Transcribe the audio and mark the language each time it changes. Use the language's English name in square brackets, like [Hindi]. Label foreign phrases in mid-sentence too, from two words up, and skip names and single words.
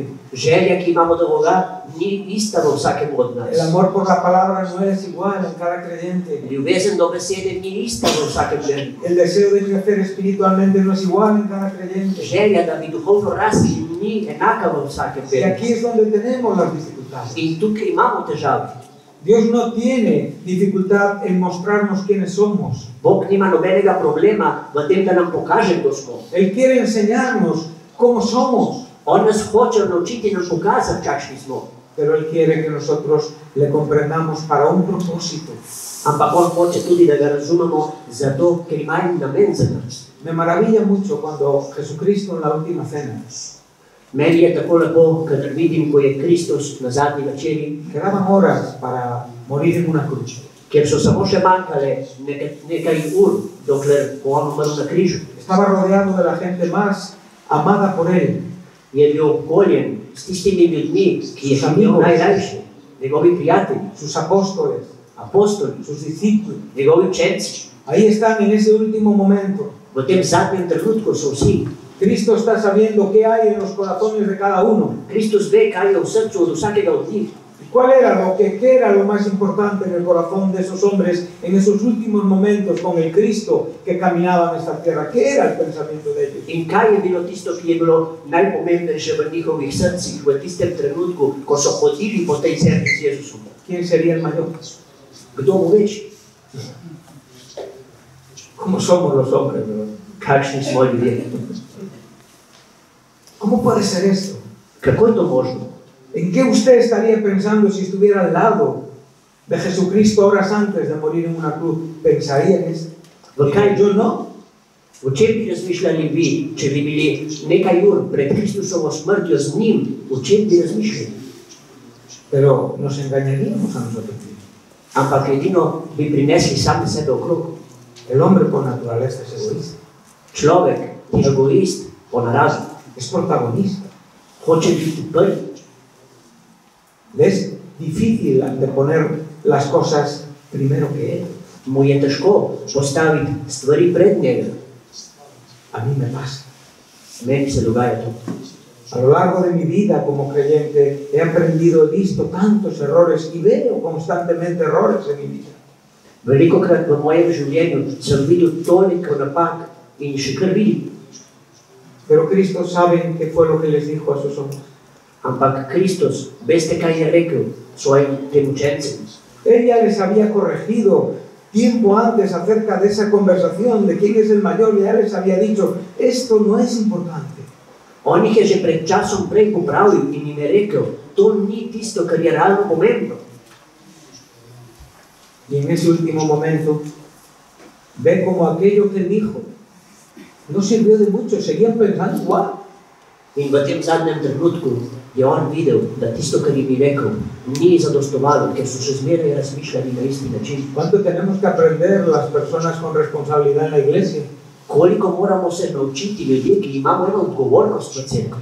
[Slovenian] Želja, ki imamo do Boga, ni ista v vsakem od nas. [Spanish] El amor por la palabra no es igual en cada creyente. [Slovenian] Ljubezen do besede ni ista v vsakem verniku. [Spanish] El deseo de crecer espiritualmente no es igual en cada creyente. [Slovenian] Želja, da bi duhovno rasli, ni enaka v vsakem [Spanish] Y aquí [Slovenian] verniku. [Spanish] es donde tenemos las dificultades. [Slovenian] In tukaj imamo težave. [Spanish] Dios no tiene dificultad en mostrarnos quiénes somos. [Slovenian] Bog nima nobenega problema v tem, da nam pokaže, kdo smo. [Spanish] Él quiere enseñarnos cómo somos, [Slovenian] On nas hoče naučiti in nam pokazati, kakšni smo. [Spanish] pero Él quiere que nosotros le comprendamos para un propósito. [Slovenian] Ampak on hoče tudi, da ga razumemo zato, ker ima en namen za nas. [Spanish] Me maravilla mucho cuando Jesucristo en la última cena [Slovenian] Meni je tako lepo, kadar vidim, ko je Kristus na zadnji večeri, [Spanish] quedaban horas para morir en una cruz. [Slovenian] ker so samo še manjkale nekaj ur, dokler bo on umrl na križu. [Spanish] Estaba rodeado de la gente más amada por Él, [Slovenian] Je bil obkoljen s tistimi ljudmi, ki je imel najrajši, njegovi prijatelji, [Spanish] sus apóstoles, [Slovenian] apostoli, [Spanish] sus discípulos. [Slovenian] njegovi učenci. [Spanish] Ahí están en ese último momento. [Slovenian] V tem zadnjem trenutku so vsi. [Spanish] Cristo está sabiendo qué hay en los corazones de cada uno. [Slovenian] Kristus ve, kaj je v srcu od vsakega od njih. [Spanish] ¿Qué era lo más importante en el corazón de esos hombres en esos últimos momentos con el Cristo que caminaba en esta tierra? ¿Qué era el pensamiento de ellos? [Slovenian] In kaj je bilo tisto, ki je bilo najpomembnejše v njihovih srcih v tistem trenutku, ko so hodili po tej zemlji z Jezusom? [Spanish] ¿Quién sería el mayor? [Slovenian] Kdo bo večji? [Spanish] ¿Cómo somos los hombres, verdad? [Slovenian] Kakšni smo ljudje? [Spanish] ¿Cómo puede ser esto? [Slovenian] Kako je to možno? [Spanish] ¿En qué usted estaría pensando si estuviera al lado de Jesucristo horas antes de morir en una cruz? ¿Pensaría en esto? [Slovenian] V kaj, [Spanish] Yo no. [Slovenian] o čem bi razmišljali vi, če bi bili nekaj ur pred Kristusovo smrtjo z njim? O čem bi razmišljali? [Spanish] Pero nos engañaríamos a nosotros mismos. [Slovenian] Ampak edino bi prinesli sami sebe okrog. [Spanish] El hombre por naturaleza es egoísta, [Slovenian] Človek je egoist po naravi. [Spanish] es protagonista. [Slovenian] Hoče biti prvi. [Spanish] Le es difícil anteponer las cosas primero que él. [Slovenian] Mu je težko postaviti stvari pred njega. [Spanish] A mí me pasa. [Slovenian] Meni se dogaja to. [Spanish] A lo largo de mi vida como creyente he aprendido, he visto tantos errores y veo constantemente errores en mi vida. [Slovenian] Velikokrat v mojem življenju sem videl toliko napak in še kar vidim. [Spanish] Pero Cristo sabe qué fue lo que les dijo a sus hombres. [Slovenian] Ampak Kristus, veste, kaj je rekel svojim tem učencem? [Spanish] Él ya les había corregido tiempo antes acerca de esa conversación de quién es el mayor, ya les había dicho, esto no es importante. [Slovenian] On jih je že pred časom prej popravil in jim je rekel, to ni tisto, kar je realno pomembno. [Spanish] Y en ese último momento ve como aquello que él dijo no sirvió de mucho, seguían pensando igual. [Slovenian] In v tem zadnjem trenutku je on videl, da tisto, kar jim je rekel, ni zadostovalo, ker so še zmeraj razmišljali na isti način. [Spanish] ¿Cuánto tenemos que aprender las personas con responsabilidad en la iglesia? [Slovenian] Koliko moramo se naučiti ljudje, ki imamo eno odgovornost v cerkvi?